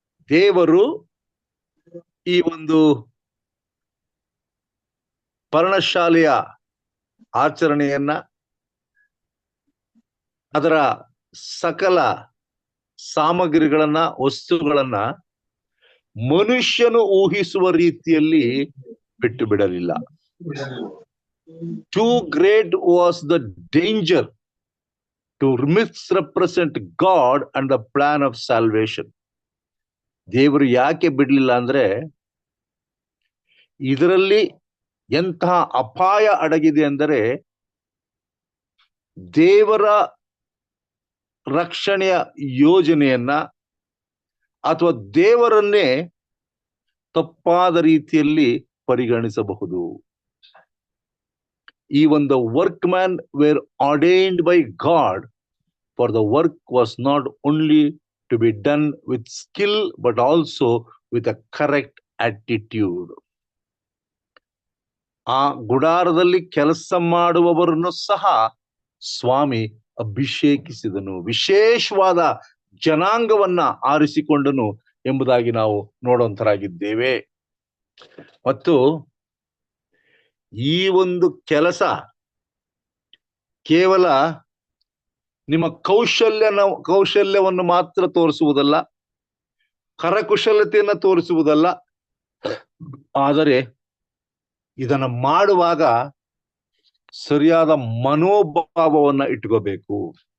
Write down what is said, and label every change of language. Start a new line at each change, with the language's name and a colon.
Kannada: ದೇವರು ಈ ಒಂದು ಪರ್ಣಶಾಲೆಯ ಆಚರಣೆಯನ್ನ, ಅದರ ಸಕಲ ಸಾಮಗ್ರಿಗಳನ್ನ, ವಸ್ತುಗಳನ್ನ ಮನುಷ್ಯನು ಊಹಿಸುವ ರೀತಿಯಲ್ಲಿ ಬಿಟ್ಟು ಬಿಡಲಿಲ್ಲ.
English: Too great was the danger to misrepresent God and the plan of salvation.
Kannada: ದೇವರು ಯಾಕೆ ಬಿಡ್ಲಿಲ್ಲ ಅಂದ್ರೆ, ಇದರಲ್ಲಿ ಎಂತಹ ಅಪಾಯ ಅಡಗಿದೆ ಅಂದರೆ, ದೇವರ ರಕ್ಷಣೆಯ ಯೋಜನೆಯನ್ನ ಅಥವಾ ದೇವರನ್ನೇ ತಪ್ಪಾದ ರೀತಿಯಲ್ಲಿ ಪರಿಗಣಿಸಬಹುದು.
English: Even the workmen were ordained by God, for the work was not only to be done with skill but also with a correct attitude.
Kannada: ಆ ಗುಡಾರದಲ್ಲಿ ಕೆಲಸ ಮಾಡುವವರನ್ನು ಸಹ ಸ್ವಾಮಿ ಅಭಿಷೇಕಿಸಿದನು, ವಿಶೇಷವಾದ ಜನಾಂಗವನ್ನ ಆರಿಸಿಕೊಂಡನು ಎಂಬುದಾಗಿ ನಾವು ನೋಡುವಂತರಾಗಿದ್ದೇವೆ. ಮತ್ತು ಈ ಒಂದು ಕೆಲಸ ಕೇವಲ ನಿಮ್ಮ ಕೌಶಲ್ಯವನ್ನು ಮಾತ್ರ ತೋರಿಸುವುದಲ್ಲ, ಕರಕುಶಲತೆಯನ್ನು ತೋರಿಸುವುದಲ್ಲ, ಆದರೆ ಇದನ್ನು ಮಾಡುವಾಗ ಸರಿಯಾದ ಮನೋಭಾವವನ್ನ ಇಟ್ಕೋಬೇಕು.